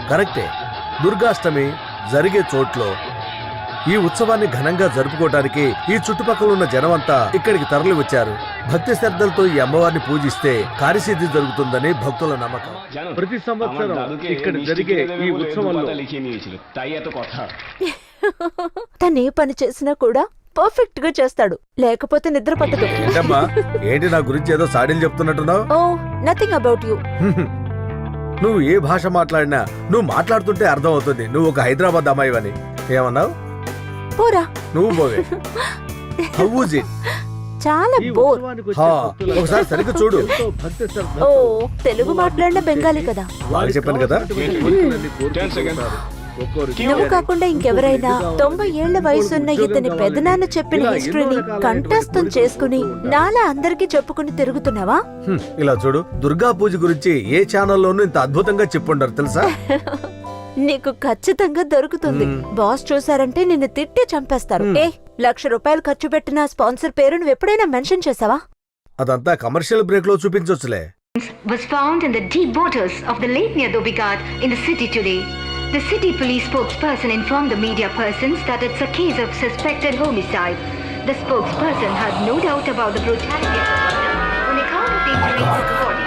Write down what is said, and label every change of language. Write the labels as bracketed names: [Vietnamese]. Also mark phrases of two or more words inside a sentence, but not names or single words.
[Telugu] అవును, కరెక్టే. దుర్గాష్టమి జరిగే చోట్లో ఈ ఉత్సవాన్ని ఘనంగా జరుపుకోవడానికి ఈ చుట్టుపక్కల ఉన్న జనమంతా ఇక్కడికి తరలి వచ్చారు. భక్తి శ్రద్ధలతో ఈ అమ్మవారిని పూజిస్తే కార్యసిద్ధి జరుగుతుందని భక్తుల నమ్మకం. ప్రతి సంవత్సరం ఇక్కడ జరిగే ఈ ఉత్సవంలో [Bangla] তাই এত কথা [Telugu] తనే పని చేసినా కూడా పర్ఫెక్ట్ గా చేస్తాడు, లేకపోతే నిద్ర పట్టదు. ఏంటమ్మా, ఏంటి నా గురించి ఏదో సాడీలు చెప్తున్నట్టున్నావు? [English] Oh nothing about you. [Telugu] నువ్వు ఏ భాష మాట్లాడినా నువ్వు మాట్లాడుతుంటే అర్థం అవుతుంది నువ్వు ఒక హైదరాబాద్ అమ్మాయివని. ఏమన్నావు? పోరా. నువ్వు పోవే. [English] How was it? [Telugu] చాలా బోర్. ఒకసారి సరిగ్గా చూడు. ఓ తెలుగు మాట్లాడిన బెంగాలీ కదా. బాగా చెప్పాను కదా. నువ్వు కాకుండా ఇంకెవరైనా 90 ఏళ్ల వయసున్న ఇతని పెదనాన్న చెప్పిన హిస్టరీని కంఠస్థం చేసుకుని నాలా అందరికీ చెప్పుకుని తిరుగుతున్నావా? ఇలా చూడు, దుర్గా పూజ గురించి ఏ ఛానల్లోనూ ఇంత అద్భుతంగా చెప్పుంటారు తెలుసా? నీకు ఖచ్చితంగా దొరుకుతుంది. బాస్ చూసారంటే నిన్ను తిట్టి చంపేస్తారు. ₹1,00,000 ఖర్చు పెట్టిన స్పాన్సర్ పేరు నువ్వు ఎప్పుడైనా మెన్షన్ చేసావా? అదంతా [English] commercial break [Telugu] లో చూపించొచ్చులే. [English] Was found in the deep waters of the Lake near Dhobi Ghat in the city today. The city police spokesperson informed the media persons that it's a case of suspected homicide. The spokesperson had no doubt about the brutality of the murder on account of the injuries to the body.